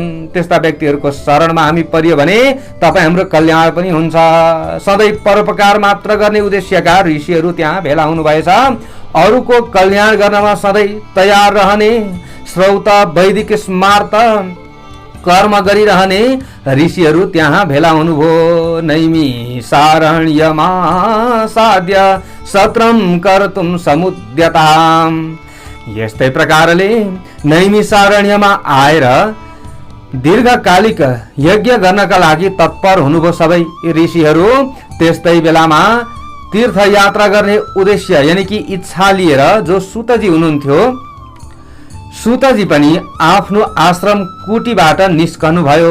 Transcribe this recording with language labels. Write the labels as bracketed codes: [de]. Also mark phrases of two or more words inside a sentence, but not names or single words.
[ne] त्यस्ता व्यक्तिहरूको शरणमा हामी परियो भने तपाईँ हाम्रो कल्याण पनि हुन्छ। सधैँ परोपकार मात्र गर्ने उद्देश्यका ऋषिहरू त्यहाँ भेला हुनुभएछ। अरूको कल्याण गर्नमा सधैँ तयार रहने, श्रौत, वैदिक, स्मार्त कर्म गरिरहने ऋषिहरू त्यहाँ भेला हुनुभयो। [sa] नैमिषारण्यमा साध्य सत्रम कर्तुम समुद्यताम। [ne] यस्तै प्रकारले नैमिषारण्यमा आएर दीर्घकालिक यज्ञ गर्नका लागि तत्पर हुनुभयो सबै ऋषिहरू। त्यस्तै बेलामा तीर्थयात्रा गर्ने उद्देश्य [hi] यानि कि [ne] इच्छा लिएर जो सुतजी हुनुहुन्थ्यो, सुतजी पनि आफ्नो आश्रम कुटीबाट निस्कनु भयो।